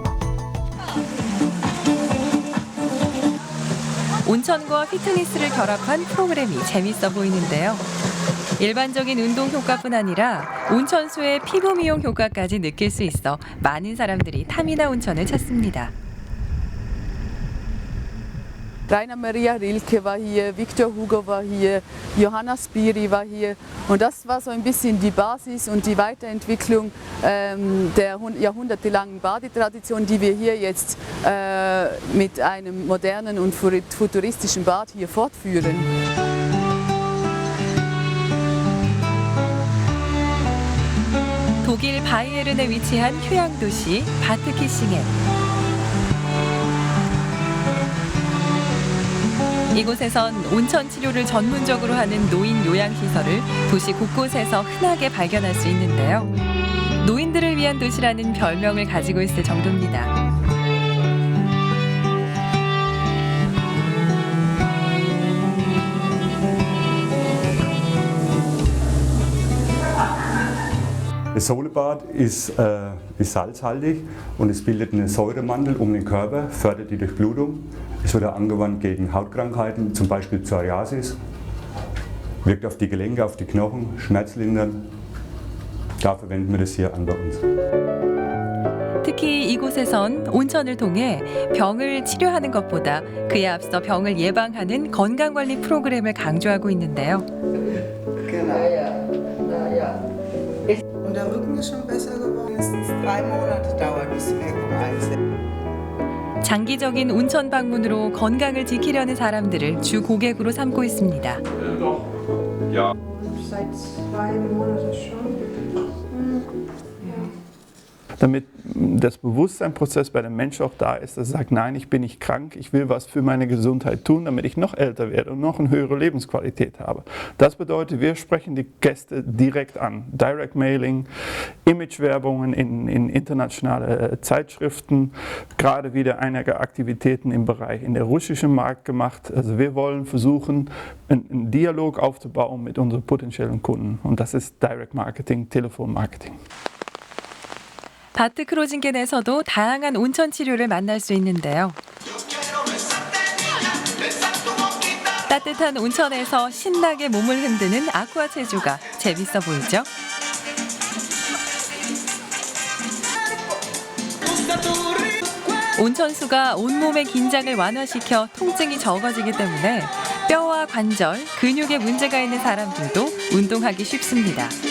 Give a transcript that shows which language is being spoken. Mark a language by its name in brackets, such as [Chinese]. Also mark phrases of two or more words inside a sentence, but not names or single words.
[Korean] 온천과 피트니스를 결합한 프로그램이 재밌어 보이는데요. 일반적인 운동 효과뿐 아니라 온천수의 피부 미용 효과까지 느낄 수 있어 많은 사람들이 타미나 온천을 찾습니다. [German] Rainer Maria Rilke war hier, Victor Hugo war hier, Johanna Spiri war hier und das war so ein bisschen die Basis und die Weiterentwicklung der jahrhundertelangen Badetradition, die wir hier jetzt mit einem modernen und futuristischen Bad hier fortführen. [Korean] 독일 바이에른에 위치한 휴양도시 바트키싱엔. 이곳에선 온천 치료를 전문적으로 하는 노인 요양시설을 도시 곳곳에서 흔하게 발견할 수 있는데요. 노인들을 위한 도시라는 별명을 가지고 있을 정도입니다. [German] Das Solebad ist salzhaltig und es bildet einen Säuremantel um den Körper, fördert die Durchblutung. Es wird auch angewandt gegen Hautkrankheiten, zum Beispiel Psoriasis, wirkt auf die Gelenke, auf die Knochen, schmerzlindernd. Da verwenden wir das hier an bei uns. [Korean] 특히 이곳에선 온천을 통해 병을 치료하는 것보다 그에 앞서 병을 예방하는 건강관리 프로그램을 강조하고 있는데요. [German] Und der Rücken ist schon besser geworden. Mindestens 3 Monate dauert, bis die Wirkung einsetzt. [Korean] 장기적인 온천 방문으로 건강을 지키려는 사람들을 주 고객으로 삼고 있습니다. [German] Seit 2 Monaten schon. damit das Bewusstseinsprozess bei dem Mensch auch da ist, dass er sagt, nein, ich bin nicht krank, ich will was für meine Gesundheit tun, damit ich noch älter werde und noch eine höhere Lebensqualität habe. Das bedeutet, wir sprechen die Gäste direkt an. [English] Direct Mailing, [German] Imagewerbungen in internationale Zeitschriften, gerade wieder einige Aktivitäten im Bereich in der russischen Markt gemacht. Also wir wollen versuchen, einen Dialog aufzubauen mit unseren potenziellen Kunden. Und das ist [English] Direct Marketing, [German] Telefonmarketing. [Korean] 바트 크로징겐에서도 다양한 온천 치료를 만날 수 있는데요. 따뜻한 온천에서 신나게 몸을 흔드는 아쿠아 체조가 재밌어 보이죠? 온천수가 온몸의 긴장을 완화시켜 통증이 적어지기 때문에 뼈와 관절, 근육에 문제가 있는 사람들도 운동하기 쉽습니다.